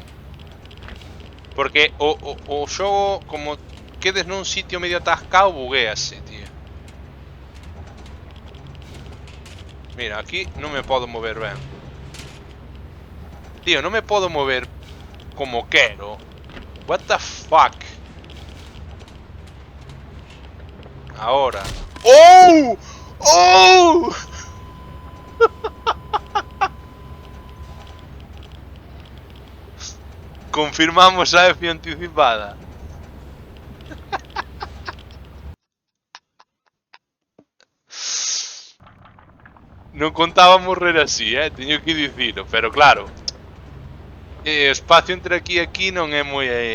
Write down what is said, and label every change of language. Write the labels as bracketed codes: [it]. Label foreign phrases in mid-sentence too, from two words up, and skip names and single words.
[gl] Porque o xogo, como quedes nun sitio medio atascado, buguease, tío. Mira, aquí non me podo mover ben. Tío, non me podo mover como quero. [en] What the fuck? [es] Ahora. ¡Oh! ¡Oh! [gl] Confirmamos a F anticipada. Non contaba morrer así, teño que dicilo, pero claro, o espacio entre aquí e aquí non é moi...